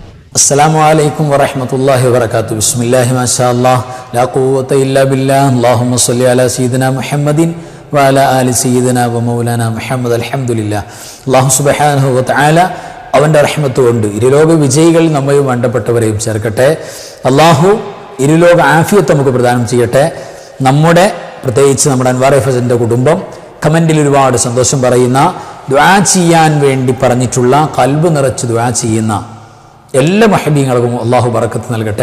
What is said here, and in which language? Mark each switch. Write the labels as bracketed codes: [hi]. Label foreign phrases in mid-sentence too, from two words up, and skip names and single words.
[ar] السلام عليكم ورحمة الله وبركاته. بسم الله ما شاء الله لا قوة إلا بالله. اللهم صل على سيدنا محمد وعلى آل سيدنا ومولانا محمد. الحمد لله. الله سبحانه وتعالى [ml] അവൻ്റെ റഹ്മത്ത് കൊണ്ട് ഇരുലോക വിജയികൾ നമ്മയും വേണ്ടപ്പെട്ടവരെയും ചേർക്കട്ടെ. അല്ലാഹു ഇരുലോക ആഫിയത്ത് നമുക്ക് പ്രദാനം ചെയ്യട്ടെ. നമ്മുടെ പ്രത്യേകിച്ച് നമ്മുടെ അൻവാർ എഫ്എസിൻ്റെ കുടുംബം കമൻറ്റിൽ ഒരുപാട് സന്തോഷം പറയുന്ന, ദുആ ചെയ്യാൻ വേണ്ടി പറഞ്ഞിട്ടുള്ള, ഖൽബ് നിറച്ച് ദുആ ചെയ്യുന്ന എല്ലാ മുഹബ്ബീങ്ങൾക്കും അള്ളാഹു ബറക്കത്ത് നൽകട്ടെ.